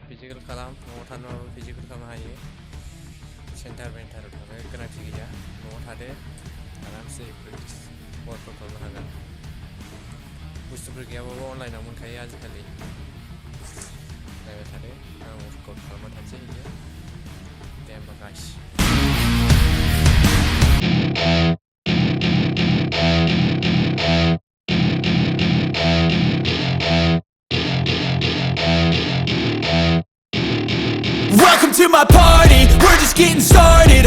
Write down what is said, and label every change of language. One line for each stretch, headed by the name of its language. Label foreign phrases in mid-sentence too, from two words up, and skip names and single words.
Bodo: फिजिकेल खालाम न'आव थानोबाबो फिजिकेल खालामनो हायो सेन्टार बेन्टाराव थांनो गोनांथि गैया न'आव थादो आरामसे प्रेक्टिस वार्कआउट खालामनो हागोन बुस्थुफोर गैयाबाबो अनलाइनाव मोनखायो आजिखालि नायबाय थादो आं वार्कआउट खालामबाय थानोसै बिदिनो दे होमबा गाइस
English: Welcome to my party, we're just getting started.